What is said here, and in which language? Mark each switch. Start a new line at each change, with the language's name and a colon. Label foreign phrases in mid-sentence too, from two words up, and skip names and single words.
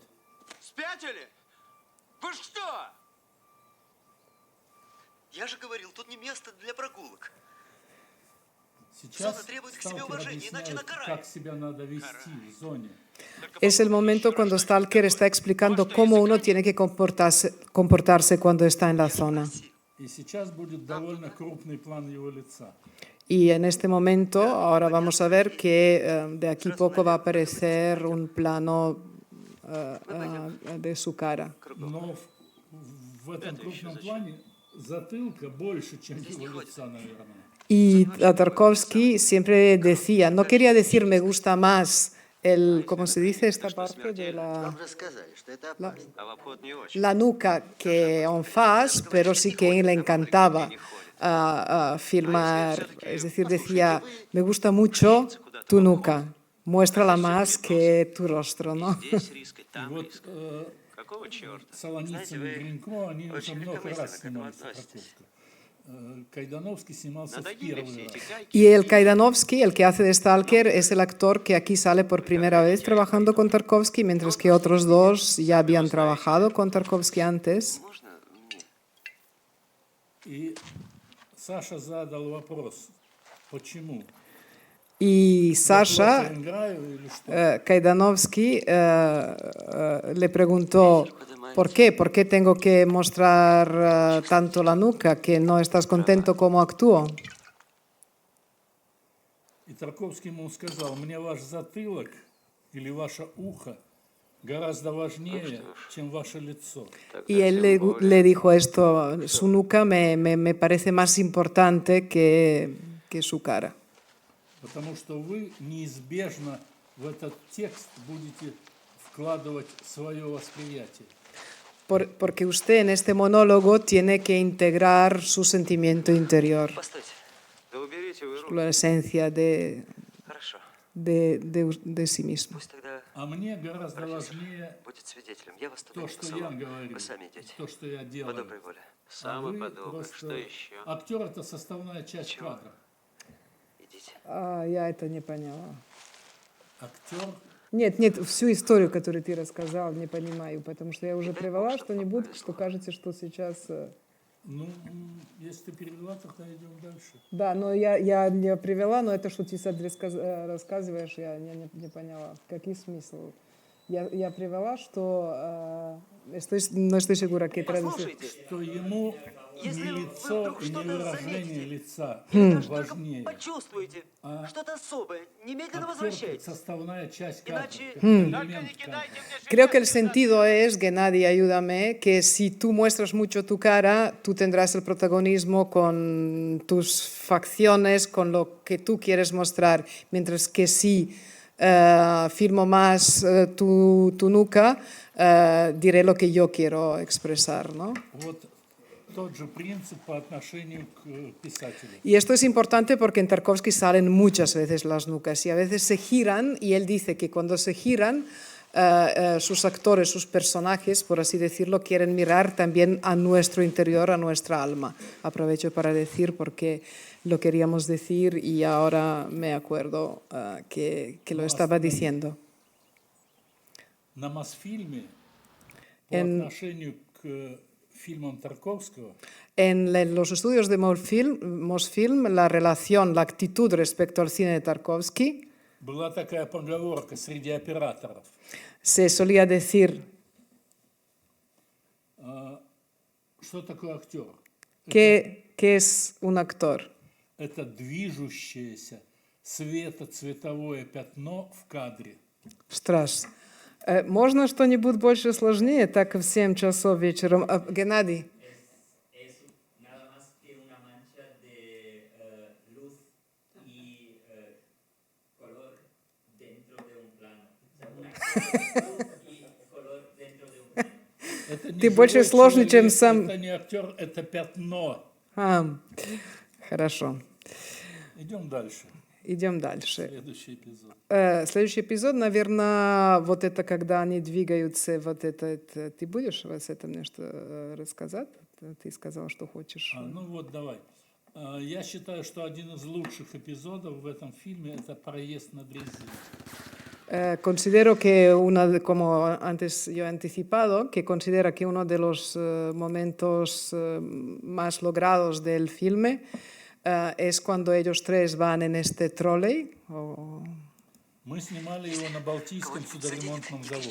Russian: спятили? Вы что? Я же говорил, тут не место для прогулок. Сейчас Зона требует к себе сталкер уважения, иначе объясняет, накарает. как себя надо вести в зоне.
Spanish: Es el momento cuando Stalker está explicando cómo uno tiene que comportarse cuando está en la zona.
Russian: И сейчас будет довольно крупный план его лица.
Spanish: Y en este momento, ahora vamos a ver que de aquí poco va a aparecer un plano de su cara.
Russian: Но в этом крупном плане затылка больше, чем его лица, наверное.
Spanish: Y Tarkovsky siempre decía, no quería decir me gusta más ¿cómo se dice esta parte de
Russian: Вам же сказали, что это опасно. А в обход не очень.
Spanish: la nuca que
French: en face,
Spanish: pero sí que le encantaba filmar, es decir, decía, me gusta mucho tu nuca, muéstrala más que tu rostro, ¿no?
Russian: Здесь риск, и И там вот риск. Какого черта? Солоницын и Гринько, они уже очень много легкомысленно раз к этому снимались в относитесь. Тарковском. Кайдановский снимался в Надоели первый все раз. эти гайки.
Spanish: Y el Kaidanovsky, el que hace de Stalker, es el actor que aquí sale por primera vez trabajando con Tarkovsky, mientras que otros dos ya habían trabajado con Tarkovsky antes.
Russian: Можно мне? И Саша задал вопрос, почему?
Spanish: Y
Russian: Я
Spanish: Sasha,
Russian: плохо играю или что?
Spanish: Kaidanovsky, le preguntó, ¿por qué? ¿Por qué tengo que mostrar tanto la nuca? ¿Que no estás contento como actúo?
Russian: И Тарковский ему сказал, мне ваш затылок или ваше ухо гораздо важнее, чем ваше лицо.
Spanish: Y él le dijo esto, su nuca me parece más importante que su cara.
Russian: Потому что вы неизбежно в этот текст будете вкладывать свое восприятие.
Spanish: Porque usted en este monólogo tiene que integrar su sentimiento interior,
Russian: Постойте. Да уберите вы руки.
Spanish: la esencia
Russian: Хорошо.
Spanish: de sí mismo.
Russian: Пусть тогда А мне гораздо важнее будет свидетелем. Я вас туда то, не что я посылал. говорю, Вы сами идете. то, что я По делаю. доброй воле. А Сам вы и подумай. просто... Что еще? Актер – это составная часть Чего? кадра. Идите. Я это не поняла. Актер Нет, всю историю, которую ты рассказал, не понимаю, потому что я уже привела что-нибудь, что кажется, что сейчас... ну, если ты перевела, тогда идем дальше. Да, но я не привела, но это, что ты рассказываешь, я не поняла. Какой смысл? Я привела, что...
Spanish: no estoy segura que traducir.
Russian: Послушайте. Что ему Если не вы лицо вдруг и не что-то выражение заметите, лица или даже только важнее. почувствуете что-то особое, немедленно Актер – возвращайтесь. составная часть кадра, Иначе- как элемент кадра.
Spanish: Creo que el sentido es, Gennady, ayúdame, que si tú muestras mucho tu cara, tú tendrás el protagonismo con tus facciones, con lo que tú quieres mostrar, mientras que si filmo más tu nuca, diré lo que yo quiero expresar, ¿no?
Russian: Вот тот же принцип по отношению к писателю.
Spanish: Y esto es importante porque en Tarkovsky salen muchas veces las nucas y a veces se giran y él dice que cuando se giran sus actores, sus personajes, por así decirlo, quieren mirar también a nuestro interior, a nuestra alma. Aprovecho para decir porque lo queríamos decir y ahora me acuerdo que lo estaba diciendo.
Russian: На Мосфильме по
Spanish: En-
Russian: отношению к фильмам Тарковского
Spanish: En los estudios de Mosfilm, la relación, la actitud respecto al cine de Tarkovsky,
Russian: была такая поговорка среди операторов.
Spanish: se solía decir
Russian: Что такое актер?
Spanish: ¿qué es un actor?
Russian: Это движущееся светоцветовое пятно в кадре. Ostras, ¿можно что-нибудь больше сложнее, так в 7 часов вечером? Геннадий,
Spanish: Es nada más que una mancha de luz y color dentro de un plano. O sea, una luz y color dentro de un plano.
Russian: Это не Ты больше живой сложный, человек, чем сам. Это не актер, это пятно. Хорошо. Идем дальше. Идем дальше. Следующий эпизод. Следующий эпизод, наверное, вот это, когда они двигаются, вот это ты будешь с этим что рассказать? Ты сказал, что хочешь. Ну вот, давай. Я считаю, что один из лучших эпизодов в этом фильме – это проезд на дрезине.
Spanish: Considero que como antes yo he anticipado, que considera que uno de los momentos más logrados del filme es cuando ellos tres van en este trolley.
Russian: Мы снимали его на Балтийском судоремонтном заводе.